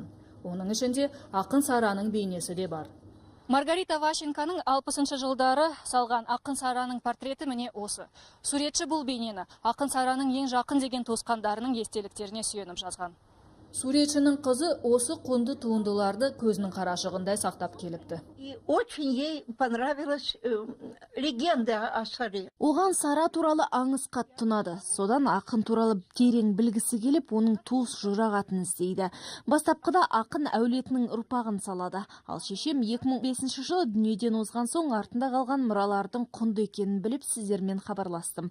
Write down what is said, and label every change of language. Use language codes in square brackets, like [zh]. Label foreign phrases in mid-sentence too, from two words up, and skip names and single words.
[kk] Оның ішінде ақын Сараның бейнесі де бар. Маргарита Ващенконың 60 жылдары салған ақын Сараның портреті міне осы. Суретші бұл бейнені ақын Сараның ең жақын деген туысқандарының естеліктеріне сүйеніп жазған. Суретшінің қызы осы құнды туындыларды көзінің қарашығындай сақтап келіпті. [ru] Очень ей понравилась легенда о Саре. [kk] Оған Сара туралы аңыз қатты ұнады. Содан ақын туралы терең білгісі келіп, оның туыс жұрағатын іздейді. Бастапқыда ақын әулетінің ұрпағын салады. Ал шешем 2005 жылы дүниеден озған соң артында қалған мұралардың құнды екенін біліп сіздермен хабарластым.